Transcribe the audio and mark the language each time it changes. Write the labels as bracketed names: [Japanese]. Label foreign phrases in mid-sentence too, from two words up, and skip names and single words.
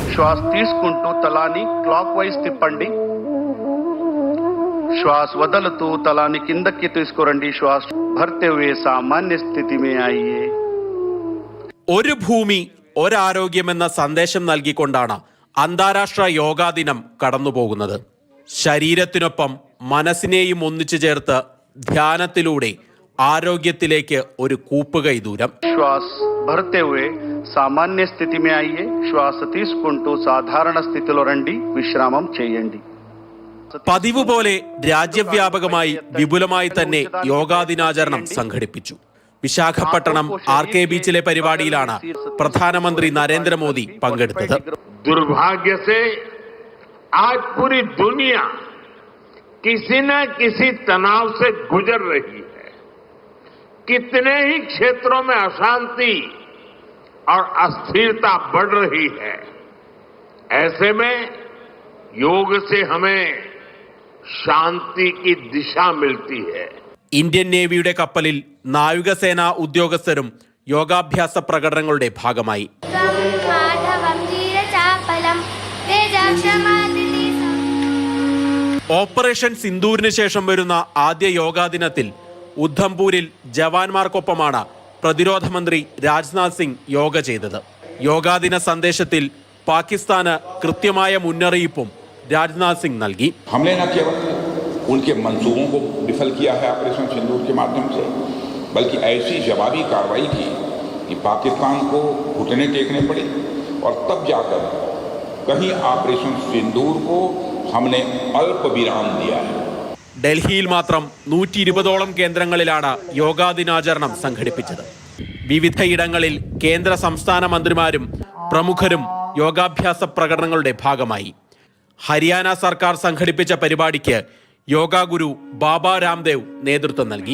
[Telugu] శ్వాస తీసుకుంటూ తలాని క్లాక్ వైజ్ తిప్పండి. శ్వాస వదులుతూ తలని కిందకి తీసుకురండి. [Hindi] श्वास भरते हुए सामान्य स्थिति में आइए. [Malayalam] ഒരു ഭൂമി ഒരാരോഗ്യമെന്ന സന്ദേശം നൽകിക്കൊണ്ടാണ് അന്താരാഷ്ട്ര യോഗാ ദിനം കടന്നുപോകുന്നത്. ശരീരത്തിനൊപ്പം മനസ്സിനെയും ഒന്നിച്ചു ചേർത്ത് ധ്യാനത്തിലൂടെ ആരോഗ്യത്തിലേക്ക് ഒരു കൂപ്പുകൈ ദൂരം. [Hindi] श्वास भरते हुए सामान्य स्थिति में आइए. [Telugu] श्वास తీసుకుంటూ సాధారణ స్థితిలో రండి. విశ్రామం చేయండి. [Malayalam] പതിവ് പോലെ രാജ്യവ്യാപകമായി വിപുലമായി തന്നെ യോഗാ ദിനാചരണം സംഘടിപ്പിച്ചു. വിശാഖപട്ടണം RK ബീച്ചിലെ പരിപാടിയിലാണ് പ്രധാനമന്ത്രി നരേന്ദ്രമോദി പങ്കെടുത്തത്. [Hindi] दुर्भाग्य से आज पूरी दुनिया किसी न किसी तनाव से गुजर रही है. कितने ही क्षेत्रों में अशांति और अस्थिरता बढ़ रही है. ऐसे में योग से हमें शांति की दिशा मिलती है. [Malayalam] ഇന്ത്യൻ നേവിയുടെ കപ്പലിൽ നാവികസേനാ ഉദ്യോഗസ്ഥരും യോഗാഭ്യാസ പ്രകടനങ്ങളുടെ ഭാഗമായി. ഓപ്പറേഷൻ സിന്ദൂരിന് ശേഷം വരുന്ന ആദ്യ യോഗാ ദിനത്തിൽ ഉദ്ധംപൂരിൽ ജവാന്മാർക്കൊപ്പമാണ് പ്രതിരോധ മന്ത്രി രാജ്നാഥ് സിംഗ് യോഗ ചെയ്തത്. യോഗാ ദിന സന്ദേശത്തിൽ പാകിസ്ഥാന് കൃത്യമായ മുന്നറിയിപ്പും രാജ്നാഥ് സിംഗ് നൽകി. [Hindi] हमने न केवल उनके मंसूबों को विफल किया है ऑपरेशन सिंदूर के माध्यम से, बल्कि ऐसी जवाबी कार्रवाई की कि पाकिस्तान को घुटने टेकने पड़े और तब जाकर कहीं ऑपरेशन सिंदूर को हमने अल्प विराम दिया है. [Malayalam] ഡൽഹിയിൽ മാത്രം 120ഓളം കേന്ദ്രങ്ങളിലാണ് യോഗാ ദിനാചരണം സംഘടിപ്പിച്ചത്. വിവിധയിടങ്ങളിൽ കേന്ദ്ര സംസ്ഥാന മന്ത്രിമാരും പ്രമുഖരും യോഗാഭ്യാസ പ്രകടനങ്ങളുടെ ഭാഗമായി. ഹരിയാന സർക്കാർ സംഘടിപ്പിച്ച പരിപാടിക്ക് യോഗാ ഗുരു ബാബ രാംദേവ് നേതൃത്വം നൽകി.